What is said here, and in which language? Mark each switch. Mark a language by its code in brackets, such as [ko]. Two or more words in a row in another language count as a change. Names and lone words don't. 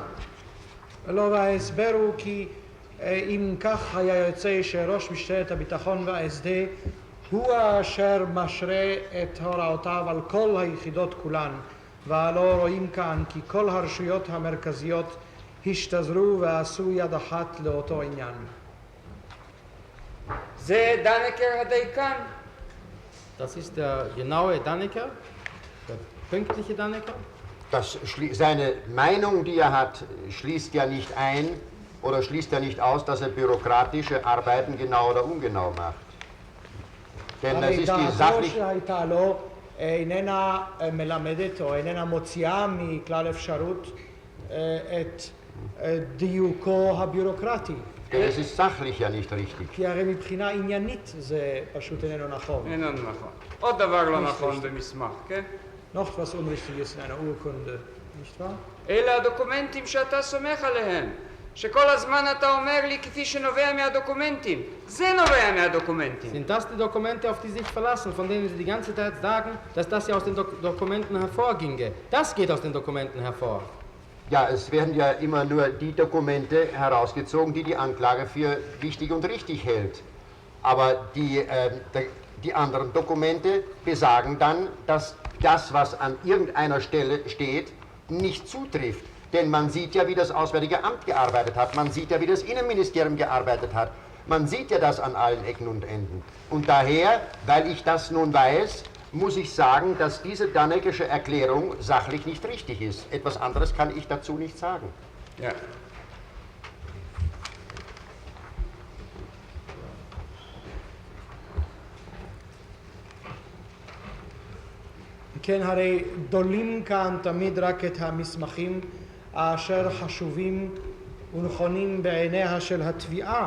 [he] לא, וההסבר הוא כי אם כך היה יוצא שראש משטרת הביטחון וההסדה הוא אשר משרה את הוראותיו על כל היחידות כולן, ולא רואים כאן כי כל הרשויות המרכזיות השתזרו ועשו יד אחת לאותו עניין. זה דנקר הדייקן. [de] Das ist der genaue Dannecker, der pünktliche Dannecker. Seine Meinung, die er hat, schließt ja nicht ein oder schließt ja nicht aus, dass er bürokratische Arbeiten genau oder ungenau macht. Denn das ist die sachliche... [he] שהייתה לו איננה מלמדת או איננה מוציאה מכלל אפשרות את דיוקו הביורוקרטי. [de] Denn es ist sachlich ja nicht richtig. [he] כי הרי מבחינה עניינית זה פשוט איננו נכון. איננו נכון. עוד דבר לא נכון במסמך, כן? [de] Noch was Unrichtiges in einer Urkunde, nicht wahr? [he] אלה הדוקומנטים שאתה סומך עליהם. שכל הזמן אתה אומר לי כפי שנובע מהדוקומנטים. זה נובע מהדוקומנטים. [de] Sind das die Dokumente, auf die Sie sich verlassen, von denen Sie die ganze Zeit sagen, dass das ja aus den Dokumenten hervorginge? Das geht aus den Dokumenten hervor. Ja, es werden ja immer nur die Dokumente herausgezogen, die die Anklage für wichtig und richtig hält. Aber die anderen Dokumente besagen dann, dass das, was an irgendeiner Stelle steht, nicht zutrifft. Denn man sieht ja, wie das Auswärtige Amt gearbeitet hat, man sieht ja, wie das Innenministerium gearbeitet hat. Man sieht ja das an allen Ecken und Enden. Und daher, weil ich das nun weiß, muss ich sagen, dass diese Danneckische Erklärung sachlich nicht richtig ist. Etwas anderes kann ich dazu nicht sagen. Ja. [he] כן, הרי דולים כאן תמיד רק את המסמכים אשר חשובים ונכונים בעיניה של התביעה,